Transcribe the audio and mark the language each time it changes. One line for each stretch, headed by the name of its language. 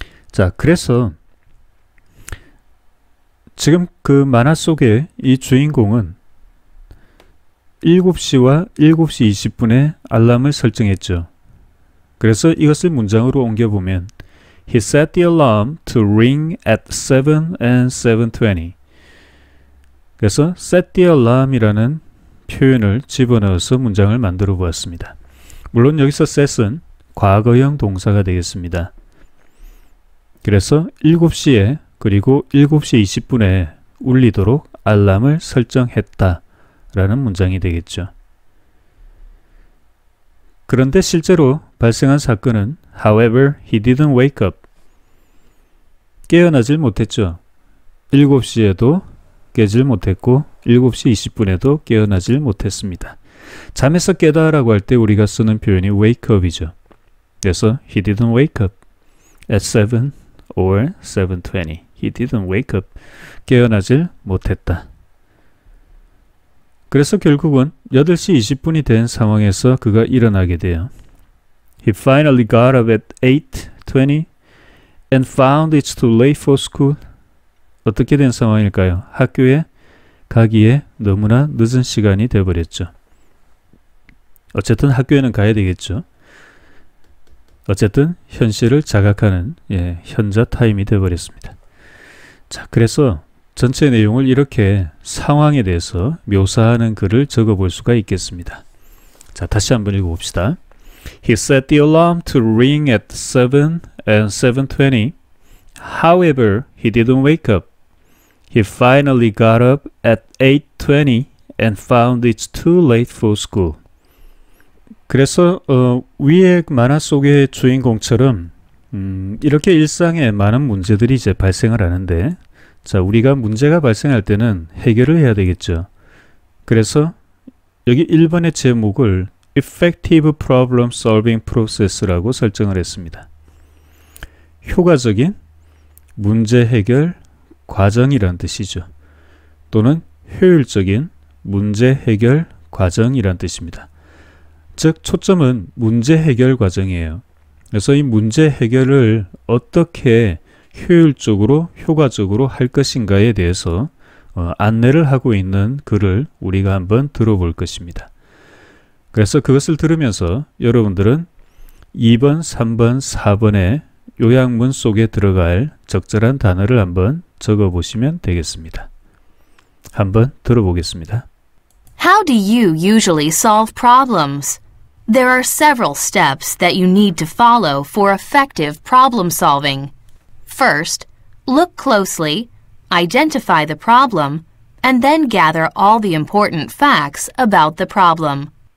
Korean: 자, 그래서 지금 그 만화 속의 이 주인공은 7시와 7시 20분에 알람을 설정했죠. 그래서 이것을 문장으로 옮겨보면
English: He set the alarm to ring at 7 and 7:20.
Korean: 그래서 set the alarm이라는 표현을 집어넣어서 문장을 만들어 보았습니다. 물론 여기서 set은 과거형 동사가 되겠습니다. 그래서 7시에 그리고 7시 20분에 울리도록 알람을 설정했다 라는 문장이 되겠죠. 그런데 실제로 발생한 사건은
English: However, he didn't wake up.
Korean: 깨어나질 못했죠. 7시에도 깨질 못했고 7시 20분에도 깨어나질 못했습니다. 잠에서 깨다라고 할 때 우리가 쓰는 표현이 wake up이죠. 그래서
English: he didn't wake up at 7 or 7:20. He didn't wake up.
Korean: 깨어나질 못했다. 그래서 결국은 8시 20분이 된 상황에서 그가 일어나게 돼요.
English: He finally got up at 8:20 and found it's too late for school.
Korean: 어떻게 된 상황일까요? 학교에 가기에 너무나 늦은 시간이 되어버렸죠. 어쨌든 학교에는 가야 되겠죠. 어쨌든 현실을 자각하는 현자 타임이 되어버렸습니다. 자, 그래서 전체 내용을 이렇게 상황에 대해서 묘사하는 글을 적어볼 수가 있겠습니다. 자, 다시 한번 읽어봅시다.
English: He set the alarm to ring at 7 and 7:20. However, he didn't wake up. He finally got up at 8:20 and found it's too late for school.
Korean: 그래서 위의 만화 속의 주인공처럼 이렇게 일상에 많은 문제들이 이제 발생을 하는데, 자, 우리가 문제가 발생할 때는 해결을 해야 되겠죠. 그래서 여기 1번의 제목을 Effective Problem Solving Process라고 설정을 했습니다. 효과적인 문제 해결 과정이란 뜻이죠. 또는 효율적인 문제 해결 과정이란 뜻입니다. 즉, 초점은 문제 해결 과정이에요. 그래서 이 문제 해결을 어떻게 효율적으로 효과적으로 할 것인가에 대해서 안내를 하고 있는 글을 우리가 한번 들어볼 것입니다. 그래서 그것을 들으면서 여러분들은 2번, 3번, 4번의 요약문 속에 들어갈 적절한 단어를 한번 적어보시면 되겠습니다. 한번 들어보겠습니다.
English: How do you usually solve problems? There are several steps that you need to follow for effective problem solving. First, look closely, identify the problem, and then gather all the important facts about the problem.